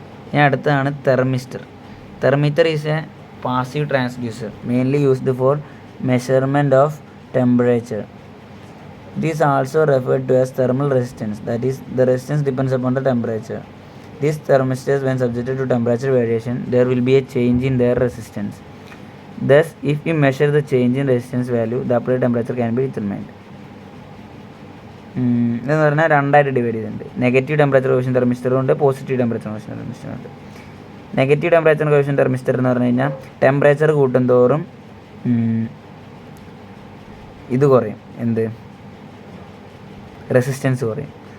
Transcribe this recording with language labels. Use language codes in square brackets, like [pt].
[ml] ഇനി അടുത്തതാണ് thermistor. [en] Thermistor is a passive transducer mainly used for measurement of temperature. It is also referred to as thermal resistance, that is, the resistance depends upon the temperature. These thermistors, when subjected to temperature variation, there will be a change in their resistance. Thus, if we measure the change in resistance value, the applied temperature can be determined. [ml] ഇതെന്ന് പറഞ്ഞാൽ രണ്ടായിട്ട് divide ചെയ്തിട്ടുണ്ട്. Negative temperature quotient തെർമിസ്റ്ററും ഉണ്ട്, positive temperature quotient തെർമിസ്റ്ററും ഉണ്ട്. Negative temperature quotient thermistor എന്ന് പറഞ്ഞു കഴിഞ്ഞാൽ temperature കൂട്ടുന്തോറും ഇത് കുറയും, എന്ത്, റെസിസ്റ്റൻസ് കുറയും.